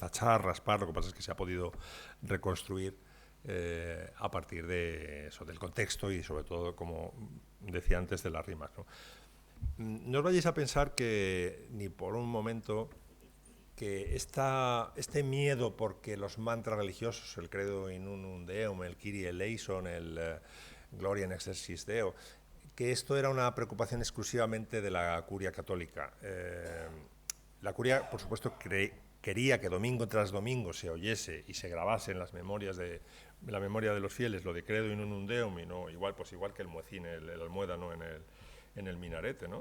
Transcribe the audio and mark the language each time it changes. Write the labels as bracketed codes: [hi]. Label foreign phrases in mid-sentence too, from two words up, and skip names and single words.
[es] Tachar, raspar, lo que pasa es que se ha podido reconstruir a partir de eso, del contexto y sobre todo, como decía antes, de las rimas, ¿no? No os vayáis a pensar que ni por un momento que este miedo porque los mantras religiosos, el Credo in unum Deum, el Kyrie eleison, el Gloria in excelsis Deo, que esto era una preocupación exclusivamente de la curia católica. La curia, por supuesto, quería que domingo tras domingo se oyese y se grabase en las memorias de la memoria de los fieles lo de Credo in unum Deum, y no igual que el muecín, el almuédano en el minarete, ¿no?